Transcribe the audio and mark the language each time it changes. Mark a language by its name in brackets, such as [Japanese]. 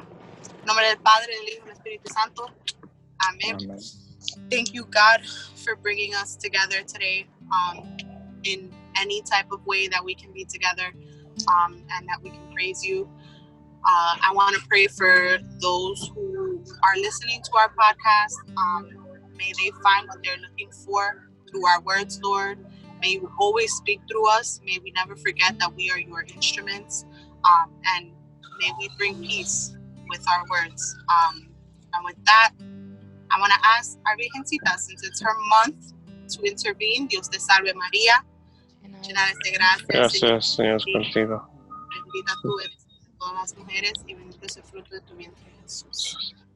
[Spanish] En nombre del Padre, del Hijo, y del Espíritu Santo. Amen. Amen. [English] Thank you, God, for bringing us together today in any type of way that we can be together and that we can praise you. I want to pray for those who are listening to our podcast. May they find what they're looking for through our words, Lord. May you always speak through us. May we never forget that we are your instruments. And may we bring peace with our words. And with that, I want to ask our Virgencita, since it's her month to intervene. [Spanish] Dios te salve María, llena eres de gracia, el Señor Gracias, Señor, es es contigo. contigo. Bendita tú eres entre todas las mujeres y bendito es el fruto de tu vientre, Jesús.